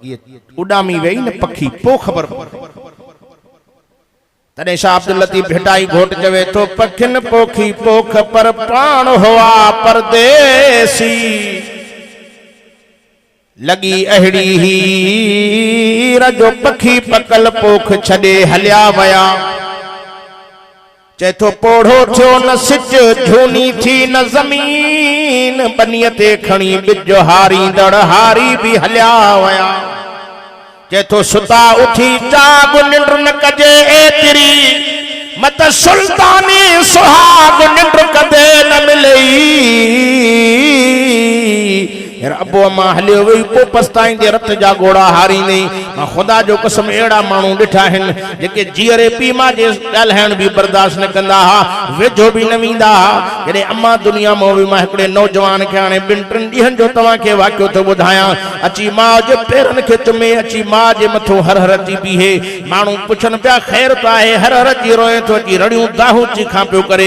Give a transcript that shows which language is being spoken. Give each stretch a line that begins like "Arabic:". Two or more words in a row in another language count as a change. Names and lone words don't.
Sindhi: ये उडामी वेई न पखी पो खबर तने शाह अब्दुल लतीफ भेटाई घोट चवे तो पखिन पोखी पोख पर प्राण हुआ परदेसी, लगी अहड़ी ही रजो पखी पकल पोख छड़े हलिया वया। चेतो पोढ़ो थियो न सिच झूनी थी न जमीन, बनिय ते खणी बिज हारी दड़ हारी भी हलिया वया। चेतो सुता उठी जाग निंड न कजे एतिरी, मत सुल्तानी सुहाग निंड कदे न मिलई। अबो अम्मा हलियो वही पो पछताईंदे रत जा घोड़ा हारींदे। मां खुदा जो कसम एड़ा मानू डिठा हन जेके जीअरे पी मां जे ॻाल्हाइण भी बर्दाश्त न कंदा हा, वेझो भी न वींदा हा। जॾहिं अम्मा दुनिया में हुई मां हिकिड़े नौजवान खे हाणे 2-3 ॾींहंनि जो तव्हांखे वाक़ियो थो ॿुधायां। अची मां जे पेरनि खे चुमे, अची मां जे मथो हर हर अची बीहे। माण्हू पुछनि पिया ख़ैर त आहे, हर हर अची रोए थो, अची रड़ियूं दाहूं चीखां पियो करे।